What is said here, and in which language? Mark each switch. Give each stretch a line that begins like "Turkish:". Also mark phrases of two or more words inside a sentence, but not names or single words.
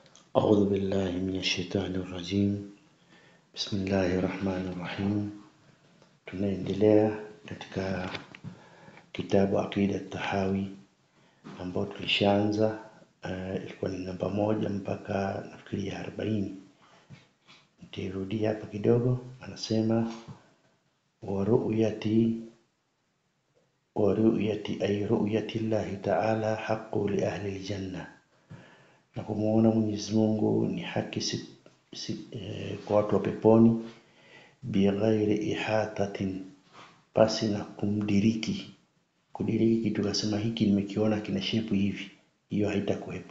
Arabic: أعوذ بالله من الشيطان الرجيم. بسم الله الرحمن الرحيم.
Swahili: Tunaendelea katika kitabu Aqida Tahawi ambao tulishaanza ilikuwa ni namba 1 mpaka nafikiri 40. Nitarudia hapa kidogo. Anasema
Arabic: والرؤية أي رؤية الله تعالى حق لأهل الجنة,
Swahili: na kumuona Mwenyezi Mungu ni haki kwa watu wa peponi,
Arabic: بغير إحاطة,
Swahili: pasi na kudiriki kitu kasema hiki nimekiona kina shape hivi, hiyo haitakuwepo.